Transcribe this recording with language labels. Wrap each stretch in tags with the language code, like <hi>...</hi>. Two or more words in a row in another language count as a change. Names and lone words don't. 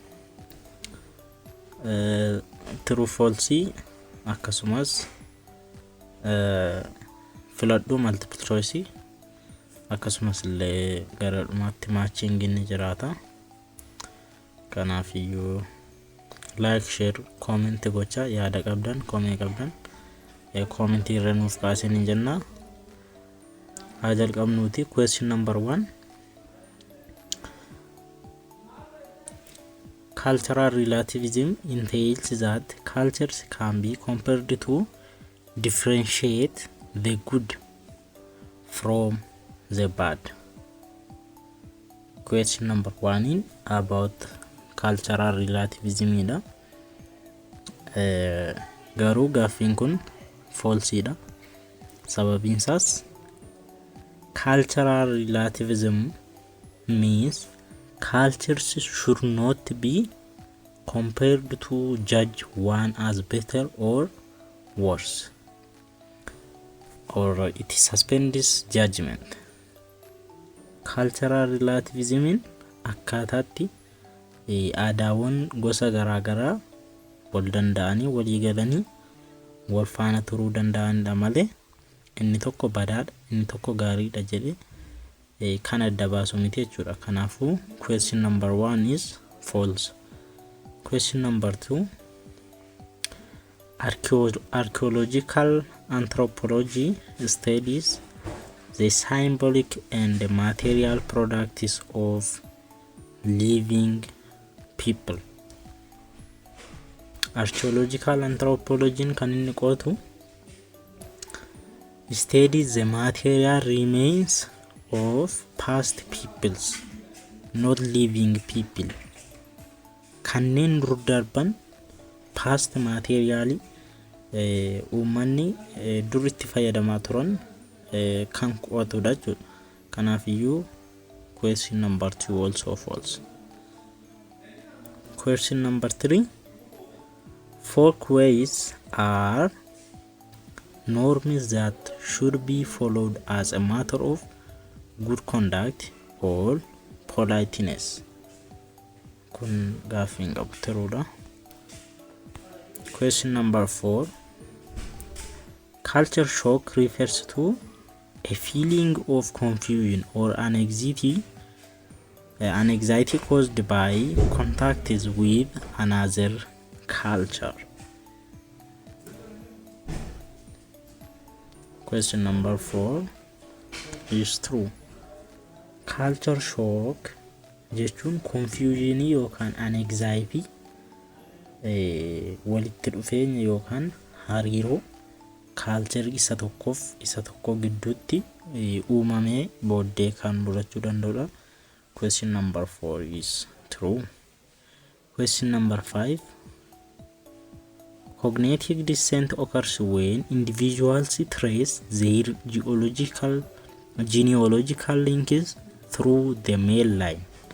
<en>True false</en> <om>akkasumas filadhu</om> <en>multiple choice</en> <om>akkasumas illee gara dhumaatti matching ni jiraata. Kanaaf iyyuu</om> <en>like, share, comment</en> <om>gocha yaada qabdan comment irra nuuf kaasanii jenna. Haa jalqabnuuti.</om> <en>Question number 1. Cultural relativism entails that cultures can be compared to differentiate the good from the bad. Question number 1 about cultural relativism ida.</en> <om>Garuu gaaffiin kun false dha. Sababiin isaas</om> <en>cultural relativism means cultures should not be compared to judge one as better or worse, or it suspends judgment. Cultural relativism</en> <om>akkaataatti aadaawwan gosa garaagaraa wal danda'anii walii galanii wal faana turuu danda'anidha malee inni tokko badaadha inni tokko gaariidha jedhee kan adda baasu miti jechuudha.</om> <en>Kanaafuu question number 1 is false. Question number 2. Archaeological anthropology studies the symbolic and the material products of living people. Archaeological anthropology</en> <om>kan inni qotu</om> <en>studies the material remains of past peoples, not living people.</en> <om>Kanneen dur darban</om> <en>past material</en> <om>uummanni dur itti fayyadamaa turan kan qo'atudha jechuudha. Kanaaf iyyuu</om> <en>question number 2 also false. Question number 3. Folkways are norms that should be followed as a matter of good conduct or politeness.</en> <om>Kun gaaffiin qabu tiruudha.</om> <en>Question number 4. Culture shock refers to a feeling of confusion or anxiety caused by contact with another culture. Question number 4 is true. Culture shock</en> <om>jechuun confusion yookaan anxiety walitti dhufeenya yookaan hariiroo culture isa tokko gidduutti uumamee booddee kan mul'achuu danda'udha.</om> <en>Question number 4 is true. Question number 5. Cognitive dissent occurs when individuals trace their genealogical links through the male line.</en>